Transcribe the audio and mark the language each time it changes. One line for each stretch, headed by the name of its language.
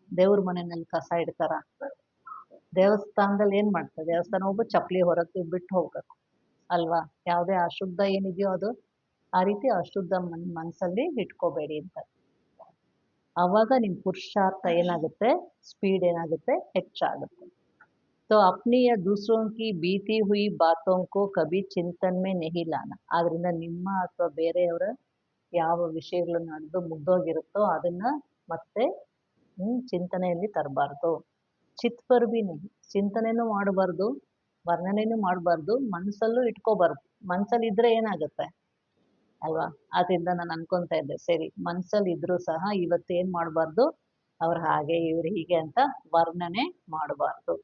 Kannada: ದೇವ್ರ ಮನೆಯಲ್ಲಿ ಕಸ ಇಡ್ತಾರ, ದೇವಸ್ಥಾನದಲ್ಲಿ ಏನು ಮಾಡ್ತಾರೆ, ದೇವಸ್ಥಾನ ಹೋಗ್ಬಿಟ್ಟು ಚಪ್ಪಲಿ ಹೊರಗೆ ಬಿಟ್ಟು ಹೋಗ್ಬೇಕು ಅಲ್ವಾ. ಯಾವುದೇ ಅಶುದ್ಧ ಏನಿದೆಯೋ ಅದು, ಆ ರೀತಿ ಅಶುದ್ಧ ಮನಸ್ಸಲ್ಲಿ ಇಟ್ಕೋಬೇಡಿ ಅಂತ. ಆವಾಗ ನಿಮ್ಮ ಪುರುಷಾರ್ಥ ಏನಾಗುತ್ತೆ, ಸ್ಪೀಡ್ ಏನಾಗುತ್ತೆ, ಹೆಚ್ಚಾಗುತ್ತೆ.
Hindi: तो अपनी या दूसरों की बीती हुई बातों को कभी चिंतन में नहीं लाना.
Kannada: ಆದ್ರಿಂದ ನಿಮ್ಮ ಅಥವಾ ಬೇರೆಯವರ ಯಾವ ವಿಷಯಗಳು ನಡೆದು ಮುಗ್ದೋಗಿರುತ್ತೋ ಅದನ್ನ ಮತ್ತೆ ಚಿಂತನೆಯಲ್ಲಿ ತರಬಾರ್ದು.
Hindi: ಚಿತ್ ಪರ್ ಬಿ ನಹಿ,
Kannada: ಚಿಂತನೆನೂ ಮಾಡಬಾರ್ದು, ವರ್ಣನೆನೂ ಮಾಡಬಾರ್ದು, ಮನಸ್ಸಲ್ಲೂ ಇಟ್ಕೋಬಾರ್ದು. ಮನಸ್ಸಲ್ಲಿ ಇದ್ರೆ ಏನಾಗುತ್ತೆ ಅಲ್ವಾ. ಅದರಿಂದ ನಾನು ಅನ್ಕೊಂತ ಇದ್ದೆ, ಸರಿ ಮನಸ್ಸಲ್ಲಿ ಇದ್ರೂ ಸಹ ಇವತ್ತೇನು ಮಾಡಬಾರ್ದು, ಅವ್ರು ಹಾಗೆ ಇವ್ರು ಹೀಗೆ ಅಂತ ವರ್ಣನೆ ಮಾಡಬಾರ್ದು.